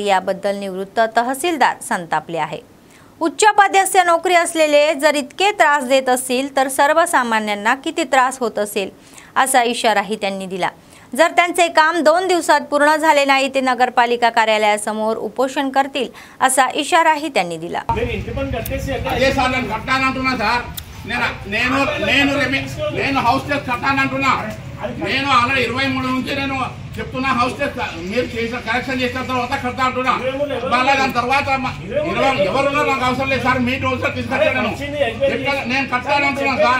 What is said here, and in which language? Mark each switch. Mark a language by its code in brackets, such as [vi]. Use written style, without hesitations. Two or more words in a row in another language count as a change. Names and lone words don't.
[mr] याबद्दल निवृत्त तहसीलदार संतापले आहे। उच्च पदस्थ नोकरी असलेले जर इतके त्रास देत असतील तर सर्वसामान्यांना किती त्रास होत असेल असा इशाराही त्यांनी दिला। जर त्यांचे काम 2 दिवसात पूर्ण झाले नाही ते नगरपालिका कार्यालयासमोर उपोषण करतील असा इशाराही त्यांनी दिला। [te] నేను ఆల్రెడీ 23 నుంచి నేను చెప్తున్నా [en] house test [te] మీరు చేసిన కరెక్షన్ చేసిన తర్వాత కడతా అంటున్నా। మళ్ళీ దాని తర్వాత ఎవరున్నా నాకు అవసరం లేదు సార్, మీ రోజులో తీసుకొచ్చాను నేను కట్టానంటున్నా సార్।